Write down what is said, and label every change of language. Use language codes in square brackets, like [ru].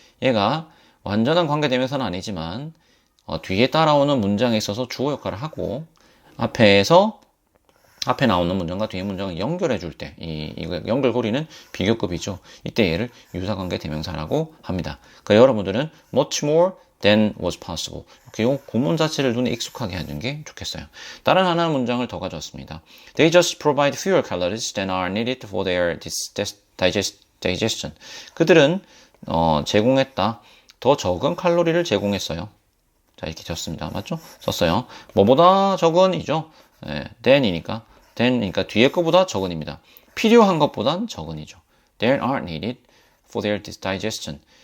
[ko] 얘가 완전한 관계 대명사는 아니지만 뒤에 따라오는 문장에 있어서 주어 역할을 하고 앞에 나오는 문장과 뒤에 문장을 연결해 줄 때, 이거 연결고리는 비교급이죠. 이때 얘를 유사관계 대명사라고 합니다. 그러니까 여러분들은 [en] much more than was possible. [ko] 이 구문 자체를 눈에 익숙하게 하는 게 좋겠어요. 다른 하나의 문장을 더 가져왔습니다. [en] They just provide fewer calories than are needed for their digestion. [ko] 그들은 제공했다. 더 적은 칼로리를 제공했어요. 자, 이렇게 졌습니다. 맞죠? 썼어요. 뭐보다 적은이죠. than이니까 뒤에 것보다 적은입니다. 필요한 것보단 적은이죠. [en] They aren't needed for their digestion.